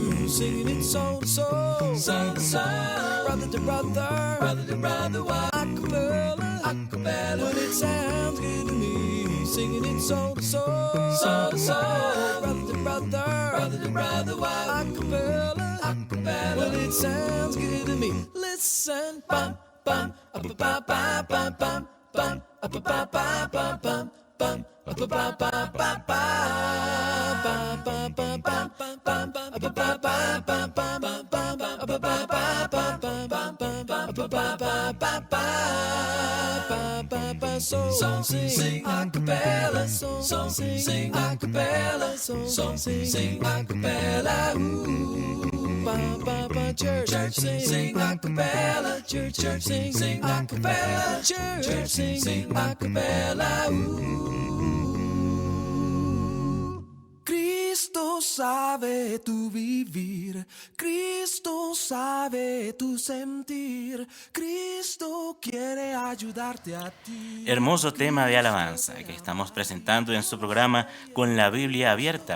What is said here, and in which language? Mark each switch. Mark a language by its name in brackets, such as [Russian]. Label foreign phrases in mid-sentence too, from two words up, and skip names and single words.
[English] singing it soul to soul, soul to soul, brother to brother, brother to brother. Why acapella, acapella? But it sounds good to me, singing it soul to soul, soul to soul, brother to brother, brother to brother. Why acapella, acapella? But it sounds good to me. Listen, bum bum, ba ba ba ba bum bum, ba ba ba ba bum bum, ba ba ba ba ba ba ba ba ba bum bum, ba ba ba ba ba bum bum, ba ba ba ba ba bum bum, ba ba ba ba ba ba. So sing acapella, so sing acapella, so sing acapella. Ooh, ba ba ba church, sing acapella, church sing acapella, church sing acapella. [Spanish] Cristo sabe tu vivir, Cristo sabe tu sentir, Cristo quiere ayudarte a ti. Hermoso tema de alabanza que estamos presentando en su programa Con la Biblia Abierta.